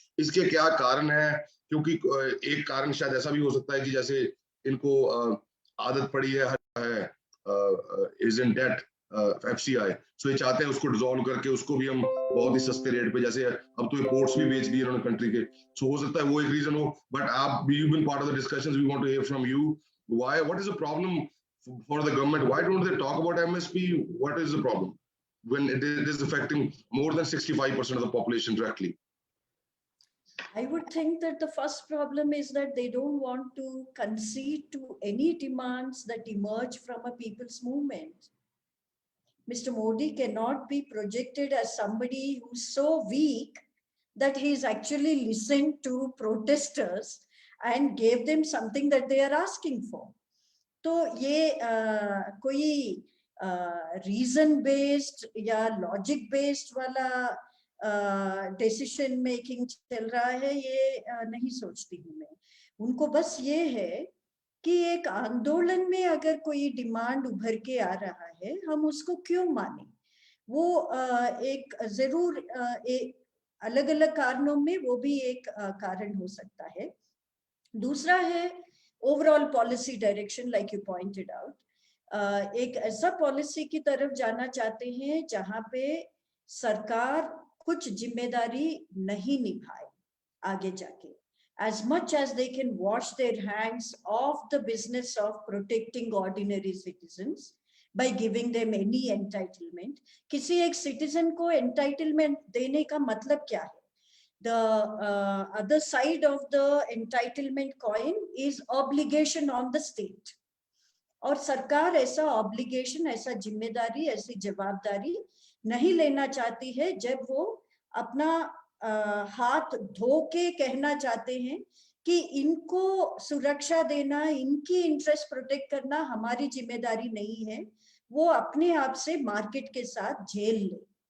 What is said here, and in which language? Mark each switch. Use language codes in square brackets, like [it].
[hi] इसके क्या कारण है? क्योंकि एक कारण शायद ऐसा भी हो सकता है कि जैसे इनको आदत पड़ी है इज इन डेट FCI, सो ये चाहते हैं उसको डिसॉल्व करके उसको भी हम बहुत ही सस्ते रेट पे, जैसे अब तो ये पोर्ट्स भी बेच दिए उन्होंने कंट्री के. सो हो सकता है वो एक रीजन हो. [en] But आप you been part of the discussions, we want to hear from you, why, what is the problem for the government, why don't they talk about MSP, what is the problem when it is affecting more than 65% of the population directly? I would think that the first problem is that they don't want to concede to any demands that emerge from a people's movement. Mr. Modi cannot be projected as somebody who's so weak that he's actually listened to protesters and gave them something that they are asking for. [hi] तो ये कोई reason based या logic based वाला decision making चल रहा है, ये नहीं सोचती हूँ मैं. उनको बस ये है कि एक आंदोलन में अगर कोई डिमांड उभर के आ रहा है, हम उसको क्यों माने. वो एक जरूर अलग अलग कारणों में वो भी एक कारण हो सकता है. दूसरा है [en] Overall policy direction, like you pointed out. [hi] एक ऐसा पॉलिसी की तरफ जाना चाहते हैं जहां पे सरकार कुछ जिम्मेदारी नहीं निभाए आगे जाके. [en] As much as they can wash their hands of the business of protecting ordinary citizens by giving them any entitlement. [hi] किसी एक citizen को entitlement देने का मतलब क्या है? [en] The other side of the entitlement coin is obligation on the state. [hi] और सरकार ऐसा obligation, ऐसा जिम्मेदारी, ऐसी जवाबदारी नहीं लेना चाहती है जब वो अपना हाथ धो के कहना चाहते हैं कि इनको सुरक्षा देना, इनकी इंटरेस्ट प्रोटेक्ट करना हमारी जिम्मेदारी नहीं है, वो अपने आप से मार्केट के साथ झेल ले.